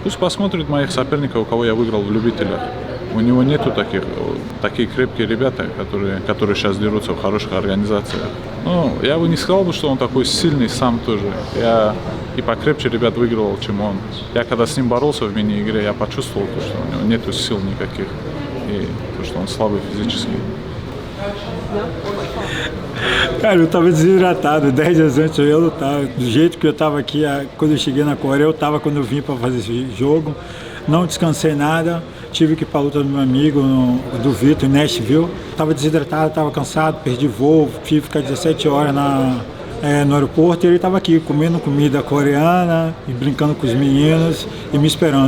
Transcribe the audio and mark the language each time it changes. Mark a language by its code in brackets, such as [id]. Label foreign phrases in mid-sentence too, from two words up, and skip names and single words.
[ru] Пусть посмотрит моих соперников, у кого я выиграл в любителях. У него нету такие крепкие ребята, которые сейчас дерутся в хороших организациях. Я бы не сказал, что он такой сильный сам тоже. Я и покрепче ребят выигрывал, чем он. Я когда с ним боролся в мини-игре, я почувствовал, что у него нету сил никаких. E что он слабый физически. [pt] Cara, eu tava desidratado 10 dias antes eu ia lutar. Do jeito que eu tava aqui, quando eu cheguei na Coreia, eu tava quando eu vim para fazer esse jogo. Não descansei nada. Tive que ir para a luta do meu amigo, do Vitor, em Nashville. Tava desidratado, tava cansado, perdi voo, tive que ficar 17 horas no aeroporto e ele estava aqui comendo comida coreana e brincando com os meninos e me esperando.